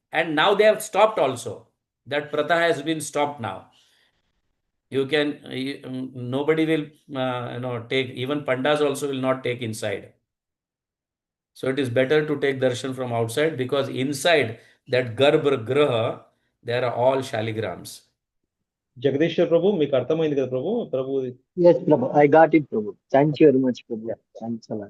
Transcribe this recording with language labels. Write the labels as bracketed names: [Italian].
[English] And now they have stopped also. That pratha has been stopped now. You can, nobody will, take, even pandas also will not take inside. So it is better to take darshan from outside, because inside that Garbh Graha, there are all shaligrams. [Telugu] Jagadishwar ప్రభు మీకు అర్థమైంది కదా ప్రభు? ప్రభు [English] Yes, Prabhu. I got it, Prabhu. Thank you very much, Prabhu. Thanks a lot.